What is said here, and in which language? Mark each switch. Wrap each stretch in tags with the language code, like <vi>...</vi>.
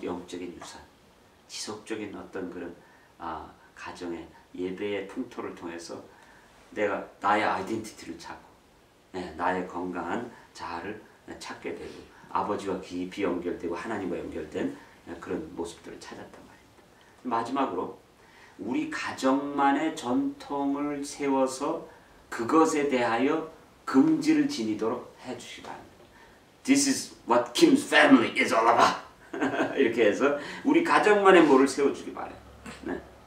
<ko>영적인 유산, 지속적인 어떤 그런 가정의 예배의 풍토를 통해서 내가 나의 아이덴티티를 찾고 나의 건강한 자아를 찾게 되고 아버지와 깊이 연결되고 하나님과 연결된 그런 모습들을 찾았단 말입니다. 마지막으로 우리 가정만의 전통을 세워서 그것에 대하여 긍지를 지니도록 해주시기 바랍니다.</ko> <en>This is what Kim's family is all about.</en> <ko>이렇게 해서 우리 가정만의 뭐를 세워주기 바래요. 네.</ko>